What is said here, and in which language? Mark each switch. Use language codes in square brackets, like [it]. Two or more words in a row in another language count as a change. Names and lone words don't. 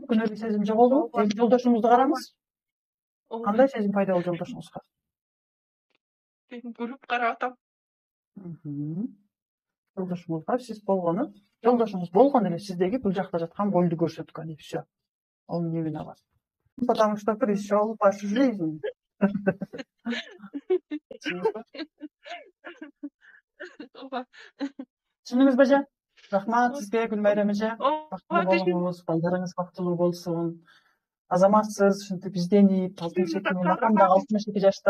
[ky] Күнөөлүү сезим жоголду? Эми жолдошуңузду караңыз. Кандай сезим пайда болду жолдошуңузга? Мен күлүп карап атам. Жолдошуңузга сиз болгону, жолдошуңуз болгону эле сиздеги бул жакта жаткан болду көрсөткөн, [ru] и всё. Ал не виноват. Потому что пришел ваш жизнь. [ky] Түшүндүңүзбү эже? Рахмат сизге, Гүлмайрам эже. Бактылуу болуңуз, балдарыңыз бактылуу болсун. Азаматсыз, ушинтип изденип, 62 апам да 62 жашта.